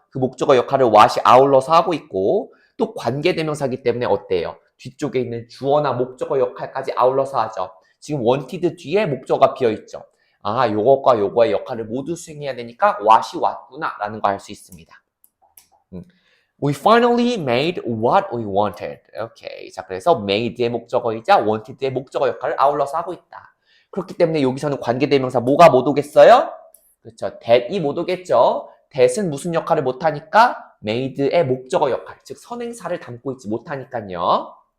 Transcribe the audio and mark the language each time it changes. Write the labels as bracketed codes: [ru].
[ko] 그 목적어 역할을 what이 아울러서 하고 있고 또 관계대명사기 때문에 어때요? 뒤쪽에 있는 주어나 목적어 역할까지 아울러서 하죠. 지금 wanted 뒤에 목적어가 비어있죠. 아, 요것과 요거의 역할을 모두 수행해야 되니까 what이 왔구나 라는 거 알 수 있습니다. [en] We finally made what we wanted. [ko] 오케이. 자, 그래서 made의 목적어이자 wanted의 목적어 역할을 아울러서 하고 있다. 그렇기 때문에 여기서는 관계대명사 뭐가 못 오겠어요? 그렇죠. that이 못 오겠죠. that은 무슨 역할을 못하니까 made의 목적어 역할, 즉 선행사를 담고 있지 못하니까요.